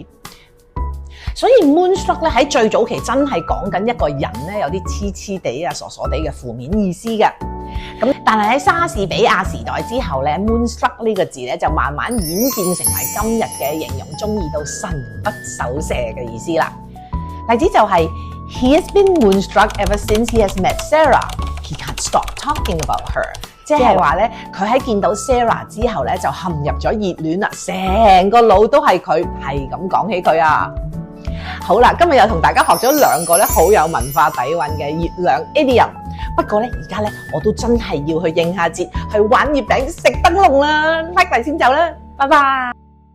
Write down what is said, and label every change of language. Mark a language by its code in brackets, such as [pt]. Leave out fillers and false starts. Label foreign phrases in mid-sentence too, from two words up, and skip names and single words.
[yue] 所以 moonstruck 咧喺最早期真係講緊一個人咧有啲黐黐地啊、傻傻地嘅負面意思嘅。咁但係喺莎士比亞時代之後咧 ，moonstruck 呢個字咧就慢慢演變成為今日嘅形容中意到神不守舍嘅意思啦。例子就係、 [en] He has been moonstruck ever since he has met Sarah. He can't stop talking about her。 [yue] 即係話咧，佢喺見到 Sarah 之後咧就陷入咗熱戀啦，成個腦都係佢，係咁講起佢啊。好啦，今日又同大家學咗2個咧好有文化底蘊嘅月亮 idiom。不過咧，而家咧我都真係要去應下節，去玩月餅食燈籠啦，拜拜先走啦，拜拜。